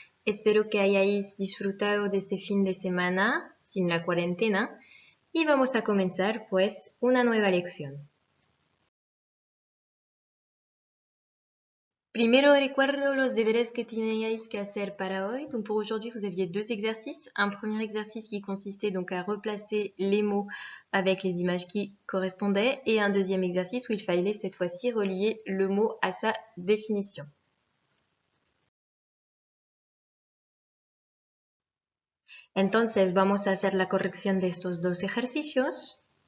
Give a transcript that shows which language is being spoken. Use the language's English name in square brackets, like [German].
[Spanish] Espero que hayáis disfrutado de este fin de semana sin la cuarentena y vamos a comenzar pues una nueva lección. Primero recuerdo los deberes que teníais que hacer para hoy. [French] Donc pour aujourd'hui, vous aviez deux exercices. Un premier exercice qui consistait donc à replacer les mots avec les images qui correspondaient et un deuxième exercice où il fallait cette fois-ci relier le mot à sa définition. [Spanish] Entonces vamos a hacer la corrección de estos dos ejercicios.